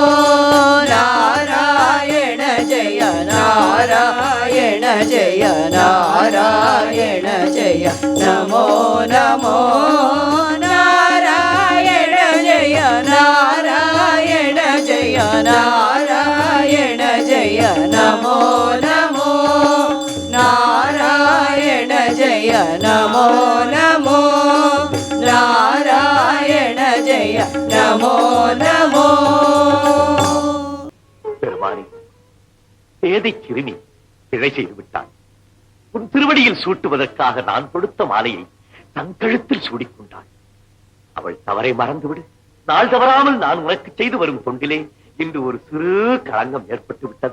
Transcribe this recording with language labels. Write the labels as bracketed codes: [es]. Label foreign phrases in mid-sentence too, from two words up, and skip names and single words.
[sa] नारायण जय नारायण जय नारायण जय नमो नमो नारायण जय नारायण जय नारायण जय नमो नमो नारायण जय नमो नमो नारायण जय नमो नमो [ta] பெருமானே, பேதை சிறுமி பிழை செய்து விட்டான். உன் திருவடியில் சூட்டுவதற்காக நான் கொடுத்த மாலையை தன் கழுத்தில் சூடிக்கொண்டாள். அவள் தவறை மறந்துவிடு. நாள் தவறாமல் நான் உனக்கு செய்து வரும் தொண்டிலே இன்று ஒரு சிறு களங்கம் ஏற்பட்டு விட்டது.